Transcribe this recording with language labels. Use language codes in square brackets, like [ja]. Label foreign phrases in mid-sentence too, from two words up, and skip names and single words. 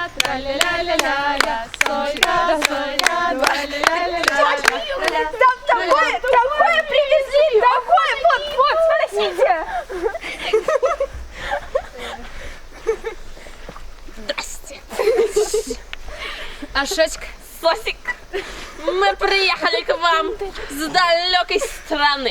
[ru] тра-ля-ля-ля-ля-ля, сойка, сойка, тра-ля-ля-ля-ля-ля. Такое привезли! Такое! Вот, смотрите! Здрасте. Ашечка, Сосик, мы приехали к вам с далекой страны.